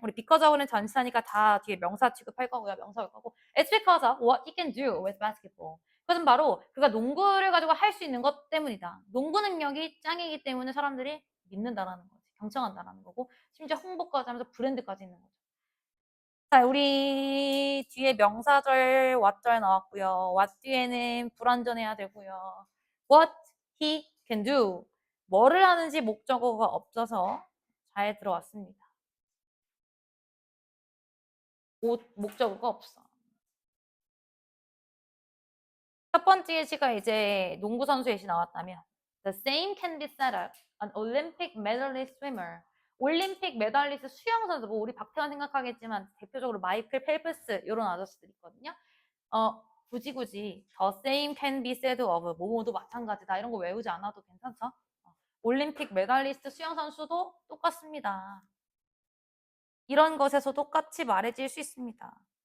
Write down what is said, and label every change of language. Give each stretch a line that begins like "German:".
Korean: 우리 because of는 전치사니까 다 뒤에 명사 취급할 거고요. 명사 올 거고.
English: It's because of what he can do with basketball.
Korean: 그것은 바로 그가 농구를 가지고 할 수 있는 것 때문이다. 농구 능력이 짱이기 때문에 사람들이 믿는다라는 거지. 경청한다라는 거고. 심지어 홍보까지 하면서 브랜드까지 있는 거죠. 자, 우리 뒤에 명사절 what절 나왔고요. what 뒤에는 불완전해야 되고요.
English: what he can do.
Korean: 뭐를 하는지 목적어가 없어서 잘 들어왔습니다. 목적어가 없어. 첫 번째 예시가 이제 농구 선수 예시 나왔다면
English: The same can be said of an Olympic medalist swimmer.
Korean: 올림픽 메달리스트 수영 선수, 뭐 우리 박태환 생각하겠지만 대표적으로 마이클 펠프스 이런 아저씨들 있거든요. 굳이
English: The same can be said of
Korean: 뭐뭐도 마찬가지다 이런 거 외우지 않아도 괜찮죠? 올림픽 메달리스트 수영 선수도 똑같습니다. 이런 것에서 똑같이 말해질 수 있습니다.